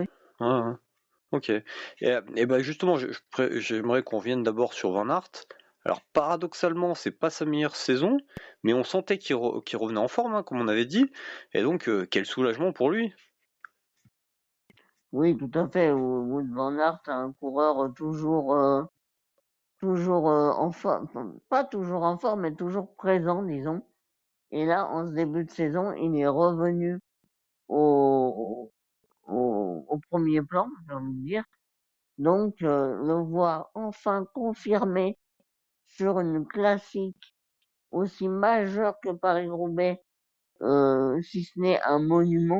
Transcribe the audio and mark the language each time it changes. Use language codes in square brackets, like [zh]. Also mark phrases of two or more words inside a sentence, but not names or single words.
[fr] Ouais, ouais. Ok. Et ben justement, j'aimerais qu'on revienne d'abord sur Van Aert. Alors paradoxalement, c'est pas sa meilleure saison, mais on sentait qu'il revenait en forme, hein, comme on avait dit. Et donc, quel soulagement pour lui. Oui, tout à fait. Wout van Aert, un coureur toujours en forme, enfin, pas toujours en forme, mais toujours présent, disons. Et là, en ce début de saison, il est revenu au, au premier plan, j'ai envie de dire. Donc, le voir enfin confirmé sur une classique aussi majeure que Paris-Roubaix, si ce n'est un monument.